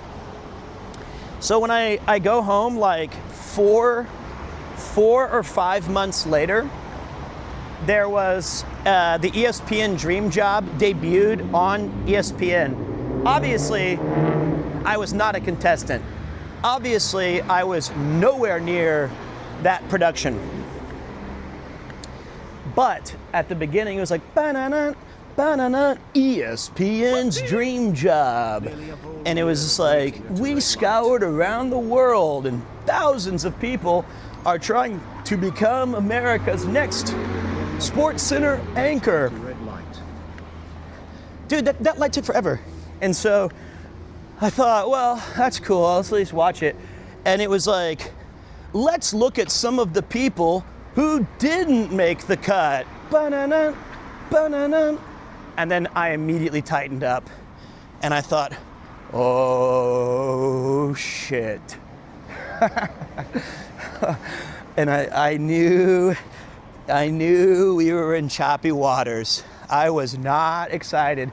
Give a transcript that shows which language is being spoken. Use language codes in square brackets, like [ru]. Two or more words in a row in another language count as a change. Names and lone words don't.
[en] So when I go home like four or 5 months later, there was the ESPN Dream Job debuted on ESPN. Obviously, I was not a contestant. Obviously, I was nowhere near that production. But at the beginning, it was like, ba-na-na, ba-na-na, ESPN's Dream Job. And it was just like, we scoured around the world and thousands of people are trying to become America's next Sports Center anchor. Dude, that light took forever. And so I thought, well, that's cool, I'll at least watch it. And it was like, let's look at some of the people who didn't make the cut. Ba-na-na, ba-na-na. And then I immediately tightened up and I thought, oh shit. And I knew we were in choppy waters. I was not excited.